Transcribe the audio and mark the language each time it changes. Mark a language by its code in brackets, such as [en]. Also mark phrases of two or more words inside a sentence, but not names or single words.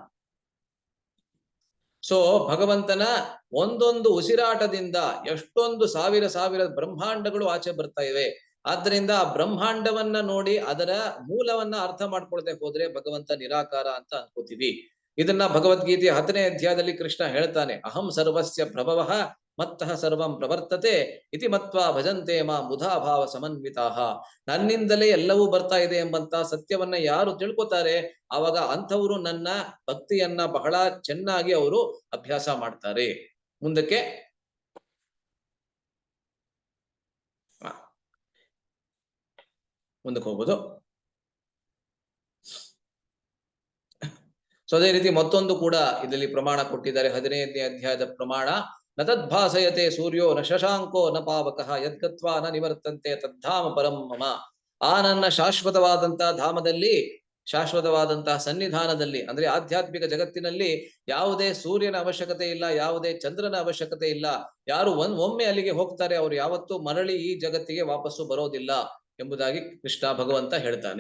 [kn] ಸೊ ಭಗವಂತನ ಒಂದೊಂದು ಉಸಿರಾಟದಿಂದ ಎಷ್ಟೊಂದು ಸಾವಿರ ಬ್ರಹ್ಮಾಂಡಗಳು ಆಚೆ ಬರ್ತಾ ಇವೆ. ಆದ್ರಿಂದ ಆ ಬ್ರಹ್ಮಾಂಡವನ್ನ ನೋಡಿ ಅದರ ಮೂಲವನ್ನ ಅರ್ಥ ಮಾಡ್ಕೊಳ್ದೆ ಹೋದ್ರೆ ಭಗವಂತ ನಿರಾಕಾರ ಅಂತ ಅನ್ಕೋತೀವಿ. ಇದನ್ನ ಭಗವದ್ಗೀತೆಯ 10ನೇ ಅಧ್ಯಾಯದಲ್ಲಿ ಕೃಷ್ಣ ಹೇಳ್ತಾನೆ, [sa] ಅಹಂ ಸರ್ವಸ್ಯ ಪ್ರಭವಃ ಮತ್ತಃ ಸರ್ವಂ ಪ್ರವರ್ತತೆ ಇತಿ ಮತ್ವಾ ಭಜಂತೆ ಮಾ ಮುಧಾಭಾವ ಸಮನ್ವಿತಾಃ. [kn] ನನ್ನಿಂದಲೇ ಎಲ್ಲವೂ ಬರ್ತಾ ಇದೆ ಎಂಬಂತ ಸತ್ಯವನ್ನ ಯಾರು ತಿಳ್ಕೊತಾರೆ, ಆವಾಗ ಅಂಥವರು ನನ್ನ ಭಕ್ತಿಯನ್ನ ಬಹಳ ಚೆನ್ನಾಗಿ ಅವರು ಅಭ್ಯಾಸ ಮಾಡ್ತಾರೆ. ಮುಂದಕ್ಕೆ ಹೋಗ್ಬೋದು. ಸೊ ಅದೇ ರೀತಿ ಮತ್ತೊಂದು ಕೂಡ ಇದರಲ್ಲಿ ಪ್ರಮಾಣ ಕೊಟ್ಟಿದ್ದಾರೆ, 15ನೇ ಅಧ್ಯಾಯದ ಪ್ರಮಾಣ. [sa] ನ ತದ್ಭಾಸಯತೆ ಸೂರ್ಯೋ ನ ಶಶಾಂಕೋ ನ ಪಾವಕಃ ಯದ್ಗತ್ವಾ ನ ನಿವರ್ತಂತೆ ತದ್ಧಾಮ ಪರಂ ಮಮ. [kn] ಆ ನನ್ನ ಶಾಶ್ವತವಾದಂತಹ ಧಾಮದಲ್ಲಿ ಶಾಶ್ವತವಾದಂತಹ ಸನ್ನಿಧಾನದಲ್ಲಿ, ಅಂದ್ರೆ ಆಧ್ಯಾತ್ಮಿಕ ಜಗತ್ತಿನಲ್ಲಿ ಯಾವುದೇ ಸೂರ್ಯನ ಅವಶ್ಯಕತೆ ಇಲ್ಲ, ಯಾವುದೇ ಚಂದ್ರನ ಅವಶ್ಯಕತೆ ಇಲ್ಲ. ಯಾರು ಒಮ್ಮೆ ಅಲ್ಲಿಗೆ ಹೋಗ್ತಾರೆ ಅವರು ಯಾವತ್ತೂ ಮರಳಿ ಈ ಜಗತ್ತಿಗೆ ವಾಪಸ್ಸು ಬರೋದಿಲ್ಲ ಎಂಬುದಾಗಿ ಕೃಷ್ಣ ಭಗವಂತ ಹೇಳ್ತಾನೆ.